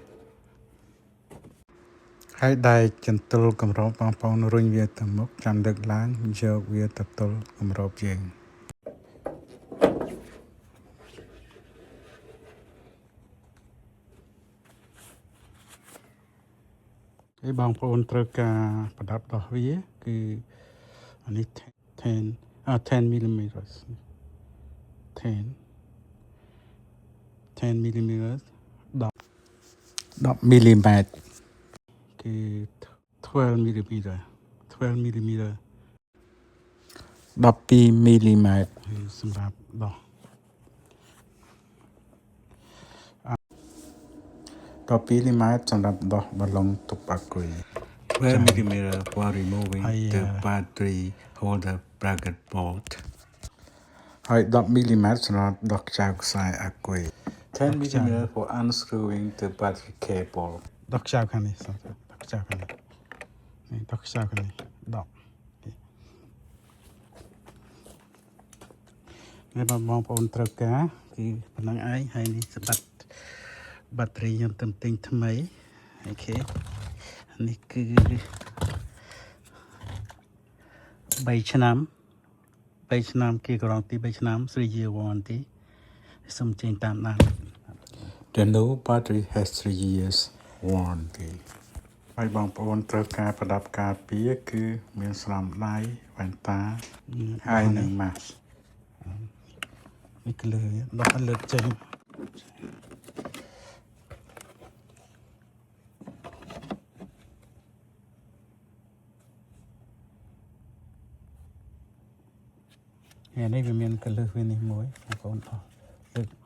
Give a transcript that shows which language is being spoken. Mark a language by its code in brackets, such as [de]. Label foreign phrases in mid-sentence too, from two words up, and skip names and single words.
[km] ហើយដែកចន្ទុលកម្របបងប្អូនរុញវាទៅមុខចាំលើកឡើងយកវាទៅទល់កម្របយើងហើយបងប្អូនត្រូវការប្រដាប់ដោះវាគឺអានេះ [en] 10 millimeters 10 millimeters 10 millimeter គឺ12 millimeter 12 millimeter 12 millimeter [km] សម្រាប់ដោះ [en] 12 millimeter សម្រាប់ [km] ដោះបាឡុងទប់អាគុយ [en] 12 millimeter for removing the battery holder bracket bolt [km] ហើយ10 millimeter សម្រាប់ដោះខ្ចៅខ្សែអាគុយ [en] 10 millimeter for unscrewing the battery cable [km] ដោះខ្ចៅខាងនេះដោះខ្ចៅខាងនេះដោះខ្ចៅខាងនេះ10 ហើយបងប្អូនត្រូវការគឺប៉ុណ្ណឹងឯងហើយនេះសម្បត្តិបាតេរីខ្ញុំទិញថ្មីអូខេនេះគឺ 3ឆ្នាំគេការ៉ង់ទី3ឆ្នាំ [en] 3 year warranty [km] សូមចេញតាមដាន [en] The new battery has 3 years warranty [km] ហើយបងប្អូនត្រូវការប្រដាប់ការពារគឺមានស្រោមដៃវ៉ែនតាហើយនិង mask នេះគឺដោះលើកចេញហើយនេះវាមានកលឹះវានេះមួយបងប្អូនអស់លើក